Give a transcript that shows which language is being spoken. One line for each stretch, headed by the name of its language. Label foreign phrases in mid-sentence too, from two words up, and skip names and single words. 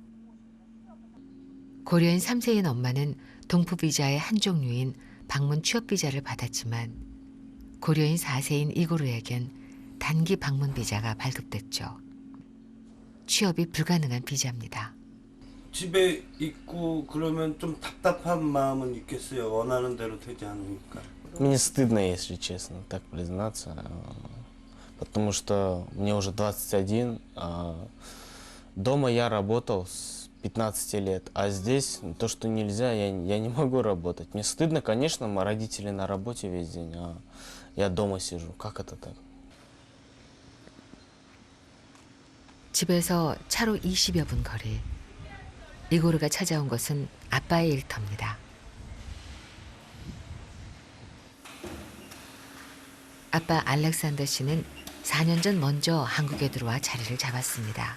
Korean: 고려인 3세인 엄마는 동포비자의 한 종류인 방문 취업비자를 받았지만 고려인 4세인 이고르에겐 단기 방문 비자가 발급됐죠. 취업이 불가능한 비자입니다. 집에 있고 그러면 좀 답답한 마음은 있겠어요. 원하는 대로 되지 않으니까.
Russian: Мне стыдно, если честно, так признаться, потому что мне уже 21, дома я работал с 15 лет, а здесь то, что нельзя, я не могу работать. Мне стыдно, конечно, мои родители на работе весь день, а я дома сижу. Как это так?
Korean: 집에서 차로 20여 분 거리. 이고르가 찾아온 것은 아빠의 일터입니다. 아빠 알렉산더 씨는 4년 전 먼저 한국에 들어와 자리를 잡았습니다.